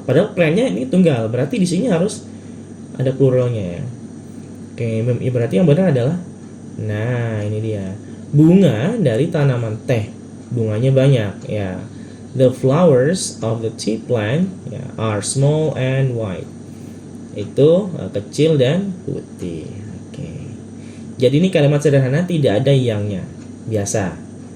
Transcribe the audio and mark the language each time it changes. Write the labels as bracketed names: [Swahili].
[Indonesian] Padahal plantnya ini tunggal, berarti di sini harus ada pluralnya ya. Oke, berarti yang benar adalah, nah ini dia, bunga dari tanaman teh. Bunganya banyak ya. [English] The flowers of the tea plant ya, are small and white. [Indonesian] Itu kecil dan putih. Oke. Jadi ini kalimat sederhana, tidak ada yangnya, biasa.